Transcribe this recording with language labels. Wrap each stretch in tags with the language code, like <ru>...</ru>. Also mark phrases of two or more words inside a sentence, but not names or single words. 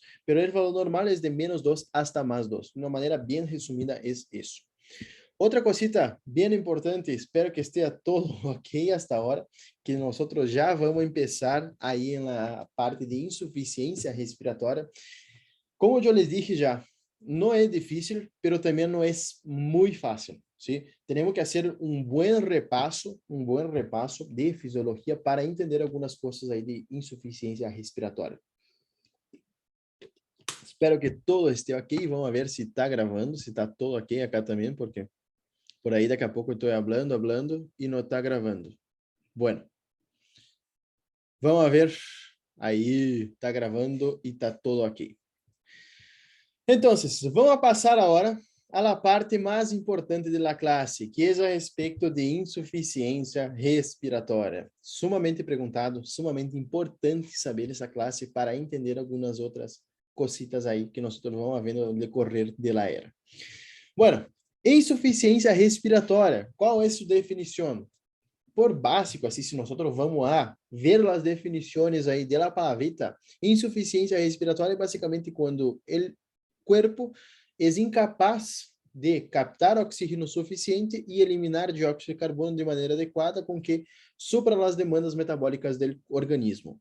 <pt>Pero o valor normal é de menos 2 hasta mais 2. De uma maneira bem resumida é isso. Outra cosita bem importante, espero que esteja todo ok hasta agora, que nós já vamos começar aí na parte de insuficiência respiratória. Como eu</pt> <es>les dije</es> <pt>já, não é difícil, pero também não é muito fácil.</pt> <es>¿Sí? Tenemos que hacer un buen repaso de fisiología para entender algunas cosas ahí de insuficiencia respiratoria. Espero que todo esté ok. Vamos a ver si está grabando, si está todo ok acá también, porque por ahí</es> <pt>daqui a</pt> <es>poco estoy hablando y no está grabando. Bueno, vamos a ver</es> <pt>Aí está gravando</pt> <es>y está todo aquí. Entonces, vamos a pasar ahora a la parte más importante de la clase, que es</es> <pt>a respeito de insuficiência respiratória. Sumamente perguntado, sumamente importante saber essa classe para entender algumas outras cositas aí que nós vamos vendo no decorrer</pt> <es>de la era. Bueno,</es> <pt>insuficiência respiratória, qual é sua definição? Por básico, assim, se nós vamos a ver as definições aí de la palavrita, insuficiência respiratória é basicamente quando o corpo é incapaz de captar oxígeno suficiente e eliminar dióxido de carbono de maneira adequada com que supra as demandas metabólicas do organismo.</pt>